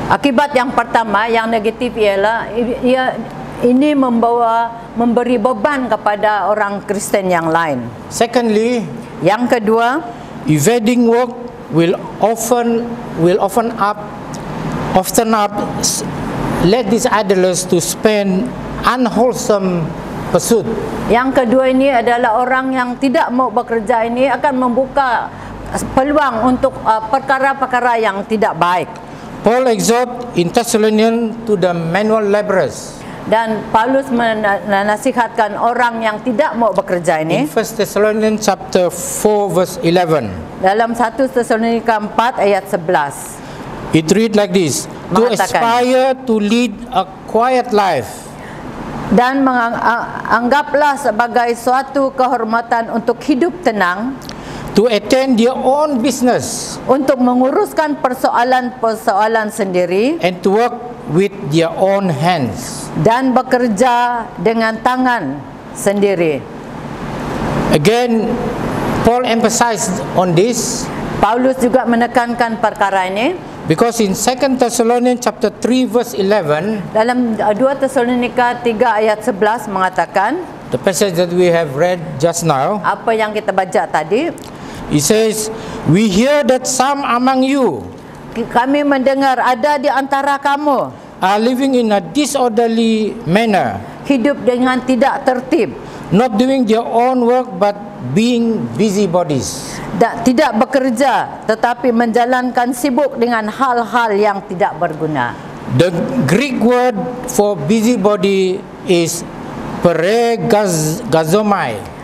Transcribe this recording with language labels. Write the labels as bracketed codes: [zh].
[ms] Akibat yang pertama yang negatif ialah ini memberi beban kepada orang Kristen yang lain. [en] Secondly, [ms] yang kedua, [en] evading work will often let these idlers to spend unwholesome pursuit. [ms] Yang kedua ini adalah orang yang tidak mau bekerja ini akan membuka peluang untuk perkara-perkara yang tidak baik. [en] Paul exhort in Thessalonians to the manual laborers. [ms] Dan Paulus menasihatkan orang yang tidak mau bekerja [en] In [ms] ini [en] 1 Thessalonians chapter 4 verse 11. [ms] dalam 1 Tesalonika 4 ayat 11. [en] It read like this: to [ms] Mengatakan, [en] aspire to lead a quiet life, [ms] dan anggaplah sebagai suatu kehormatan untuk hidup tenang, [en] to attend their own business, [ms] untuk menguruskan persoalan-persoalan sendiri, [en] and to work with their own hands. [ms] dan bekerja dengan tangan sendiri. [en] Again, Paul emphasized on this [ms] Paulus juga menekankan perkara ini [en] because in 2 Thessalonians chapter 3 verse 11, [ms] dalam 2 Tesalonika 3 ayat 11 mengatakan, [en] the passage that we have read just now, [ms] apa yang kita baca tadi, [en] it says, we hear that some among you [ms] kami mendengar ada di antara kamu [en] are living in a disorderly manner, [ms] hidup dengan tidak tertib, [en] not doing their own work but being busybodies. [ms] tidak bekerja tetapi menjalankan sibuk dengan hal-hal yang tidak berguna. [en] The Greek word for busybody is peregazomai.